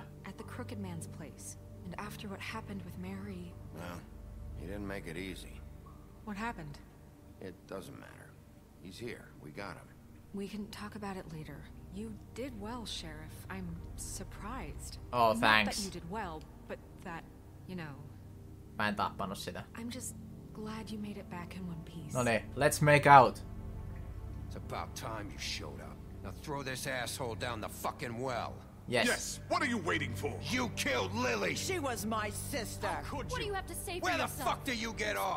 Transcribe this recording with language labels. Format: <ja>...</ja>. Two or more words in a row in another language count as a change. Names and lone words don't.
<en>At the Crooked Man's place. And after what happened with Mary... Well, he didn't make it easy. What happened? It doesn't matter. He's here. We got him. We can talk about it later. You did well, Sheriff. I'm surprised. Oh, Not thanks. that you did well, but that, you know...</en> <fi>Mä en tappanut sitä.</fi> <en>I'm just glad you made it back in one piece.</en> <fi>No niin,</fi> <en>let's make out. It's about time you showed up. Now throw this asshole down the fucking well. Yes. Yes, what are you waiting for? You killed Lily! She was my sister. Could What do you? you have to say for Where the yourself? fuck do you get off?</en>